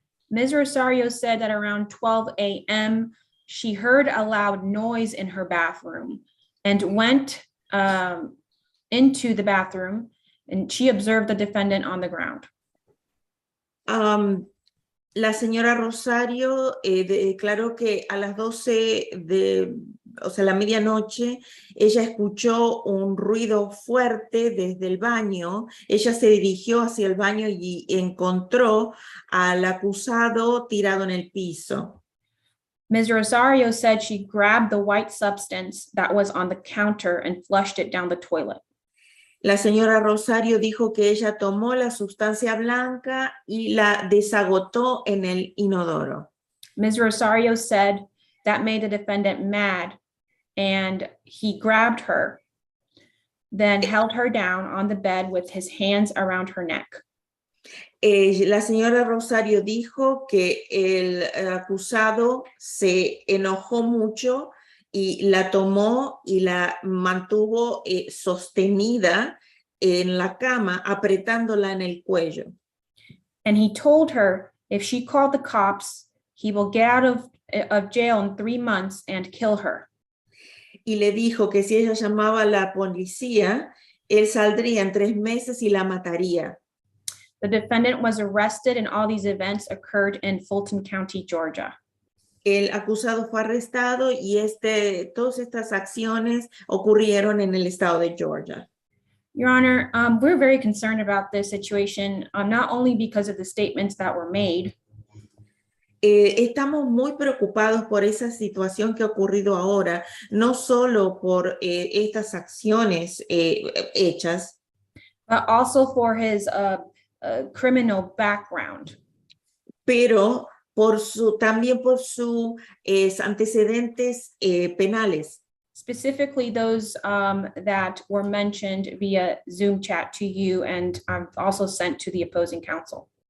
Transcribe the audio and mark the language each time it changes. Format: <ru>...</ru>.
<en>Ms. Rosario said that around 12 a.m., she heard a loud noise in her bathroom and went into the bathroom, and she observed the defendant on the ground.</en> <es>La señora Rosario declaró que a las 12 o sea, la medianoche, ella escuchó un ruido fuerte desde el baño. Ella se dirigió hacia el baño y encontró al acusado tirado en el piso.</es> <en>Ms. Rosario said she grabbed the white substance that was on the counter and flushed it down the toilet.</en> <es>La señora Rosario dijo que ella tomó la sustancia blanca y la desagotó en el inodoro.</es> <en>Ms. Rosario said that made the defendant mad, and he grabbed her, then held her down on the bed with his hands around her neck.</en> <es>La señora Rosario dijo que el acusado se enojó mucho y la tomó y la mantuvo sostenida en la cama, apretándola en el cuello.</es> <en>And he told her if she called the cops, he will get out of jail in 3 months and kill her.</en> <es>Y le dijo que si ella llamaba a la policía, él saldría en 3 meses y la mataría.</es> <en>The defendant was arrested, and all these events occurred in Fulton County, Georgia.</en> <es>El acusado fue arrestado y todas estas acciones ocurrieron en el estado de Georgia.</es> <en>Your Honor, we're very concerned about this situation, not only because of the statements that were made.</en> <es>Estamos muy preocupados por esa situación que ha ocurrido ahora, no solo por estas acciones hechas,</es> <en>but also for his criminal background.</en> <es>Pero también por sus antecedentes penales.</es> <en>specifically those that were mentioned via Zoom chat to you and also sent to the opposing counsel.</en>